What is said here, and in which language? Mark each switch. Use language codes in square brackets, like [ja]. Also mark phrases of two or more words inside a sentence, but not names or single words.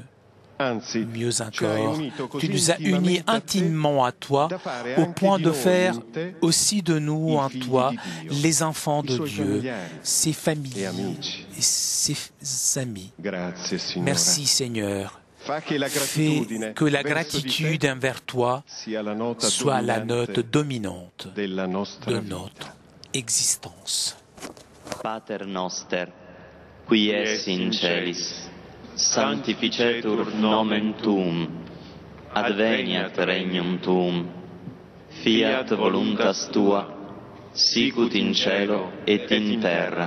[fr] Mieux encore, tu nous as unis intimement à toi, au point de faire aussi de nous en toi les enfants de Dieu, ses familles et ses amis. Merci Seigneur. Fais que la gratitude envers toi soit la note dominante de notre existence. [la] Pater noster, qui es in celis, sanctificetur nomen tuum, adveniat regnum tuum, fiat voluntas tua, sicut in cielo et in terra.